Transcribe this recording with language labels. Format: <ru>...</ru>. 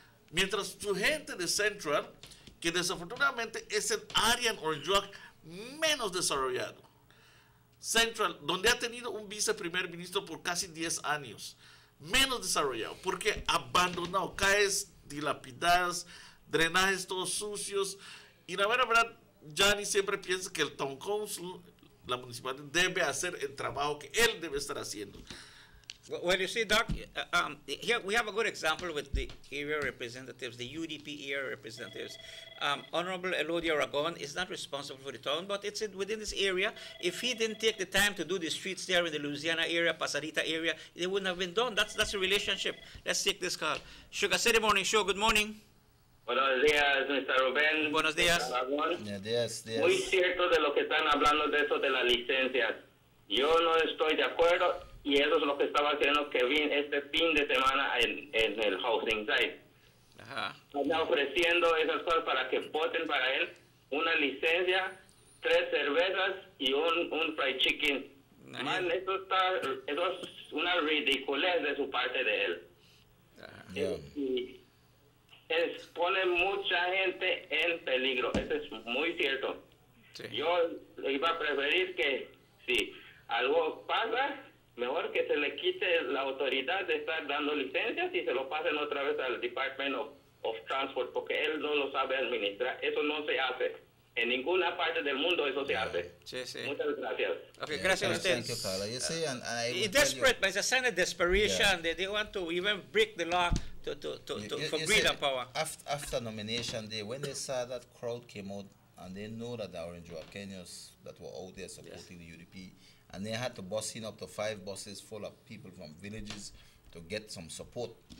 <es>Mientras su gente de Central, que desafortunadamente es el área en Orange Walk menos desarrollado, Central, donde ha tenido un viceprimer ministro por casi 10 años, menos desarrollado, porque abandonado, calles dilapidadas, drenajes todos sucios, y la verdad, Johnny siempre piensa que el Town Council, la municipalidad, debe hacer el trabajo que él debe estar haciendo.</es> <en>Well, you see, Doc, here we have a good example with the area representatives, the UDP area representatives. Honorable Elodia Aragon is not responsible for the town, but it's within this area. If he didn't take the time to do the streets there in the Louisiana area, Pasadita area, they wouldn't have been done. That's a relationship. Let's take this call. Sugar City Morning Show, good morning.</en> <es>Buenos días, Mr. Rubén. Buenos días. Días. Muy cierto de lo que están hablando de eso de las licencias. Yo no estoy de acuerdo y eso es lo que estaba haciendo Kevin este fin de semana en el housing site. Está ofreciendo esas cosas para que voten para él una licencia, 3 cervezas y un fried chicken. Man, eso es una ridiculez de su parte de él. Y pone mucha gente en peligro. Eso es muy cierto. Sí. Yo iba a preferir que si algo pasa, mejor que se le quite la autoridad de estar dando licencias y se lo pasen otra vez al Department of Transport, porque él no lo sabe administrar. Eso no se hace. En ninguna parte del mundo eso se hace. Sí, sí. Muchas gracias. Okay, gracias a usted.</es> <en>Thank you, Carla. You see, and it's desperate, but it's a sign of desperation. Yeah. They want to even break the law for greed and power. After nomination day, when they saw that crowd came out, and they know that the Orangeoaqueños that were out there supporting the UDP, and they had to bus in up to 5 buses full of people from villages to get some support.</en>